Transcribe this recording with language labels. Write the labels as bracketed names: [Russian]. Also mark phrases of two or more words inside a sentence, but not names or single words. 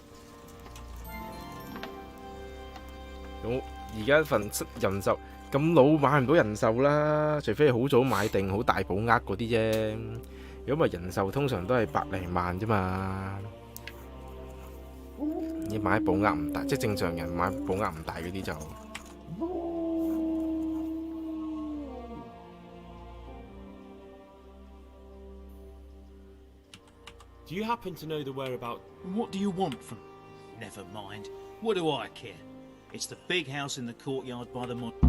[Cantonese] 咁而家份人壽咁老買唔到人壽啦，除非好早買定好大保額嗰啲啫。如果唔係人壽通常都係百零萬啫嘛。你買保額唔大，即係正常人買保額唔大嗰啲就。 [English] Do you happen to know the whereabouts? What do you want from? Never mind. What do I care? It's the big house in the courtyard by the mon.